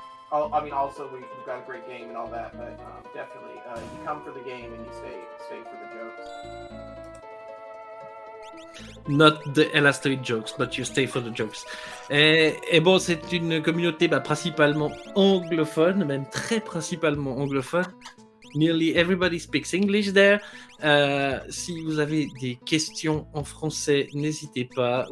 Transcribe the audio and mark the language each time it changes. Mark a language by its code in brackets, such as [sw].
[en] Also we've got a great game and all that, but definitely you come for the game and you stay for the jokes. Not the illustrated jokes, but you stay for the jokes. [fr] Et bon, c'est une communauté principalement anglophone, même très principalement anglophone. [en] Nearly everybody speaks English there. [fr] Si vous avez des questions en français, n'hésitez pas.